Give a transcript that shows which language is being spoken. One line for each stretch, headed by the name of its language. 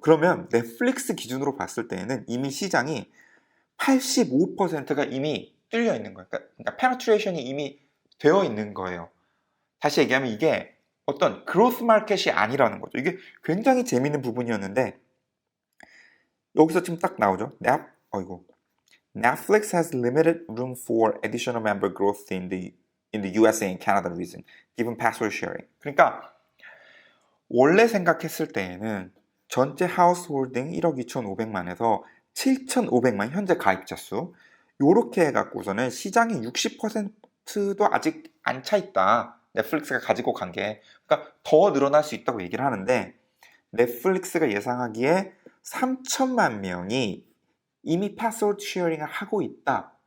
Korean: 그러면 넷플릭스 기준으로 봤을 때에는 이미 시장이 85%가 이미 뚫려 있는 거예요. 그러니까 페네트레이션이 이미 되어 있는 거예요. 다시 얘기하면 이게 어떤 그로스 마켓이 아니라는 거죠. 이게 굉장히 재밌는 부분이었는데, 여기서 지금 딱 나오죠.
English: Netflix has limited room for additional member growth in the USA and Canada region, given password sharing.
Korean: 그러니까 원래 생각했을 때에는 전체 하우스홀딩 1억 2,500만에서 7,500만 현재 가입자 수, 요렇게 해갖고서는 시장의 60%도 아직 안 차 있다. 넷플릭스가 가지고 간 게. 그러니까 더 늘어날 수 있다고 얘기를 하는데, 넷플릭스가 예상하기에 3천만 명이 이미 패스워드 쉐어링을 하고 있다.